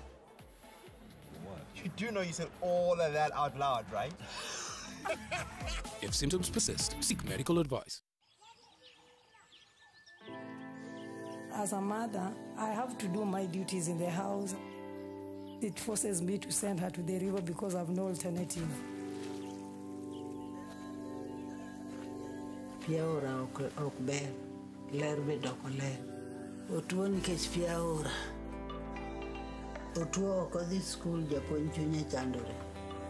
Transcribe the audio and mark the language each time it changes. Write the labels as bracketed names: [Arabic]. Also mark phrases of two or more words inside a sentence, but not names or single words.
[English] You do know you said all of that out loud, right? If symptoms persist, seek medical advice. As a mother, I have to do my duties in the house. It forces me to send her to the river because I have no alternative. [Luo (Kenya and Tanzania)] Piaora okber, ler bedoko ler. Otuo nikech piaora. Otuo ok odhi skul, japuonj chunye chandore.